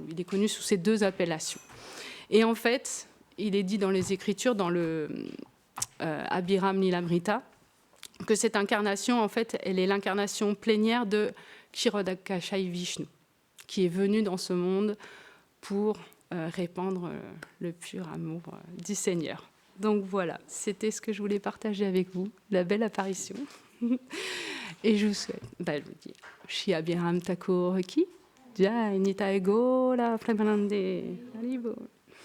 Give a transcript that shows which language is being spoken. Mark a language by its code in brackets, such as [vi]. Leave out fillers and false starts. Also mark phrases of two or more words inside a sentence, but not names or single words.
[fr] Il est connu sous ces 2 appellations. Et en fait, il est dit dans les Écritures, dans le Abhiram Lilamrita, que cette incarnation, en fait, elle est l'incarnation plénière de Kshirodakashayi Vishnu, qui est venu dans ce monde pour répandre le pur amour du Seigneur. Donc voilà, c'était ce que je voulais partager avec vous, la belle apparition. Et je vous souhaite, je vous dis, [bn] শ্রী অভিরাম ঠাকুর কি জয় নিতাই গৌর প্রেমানন্দে হরিবোল.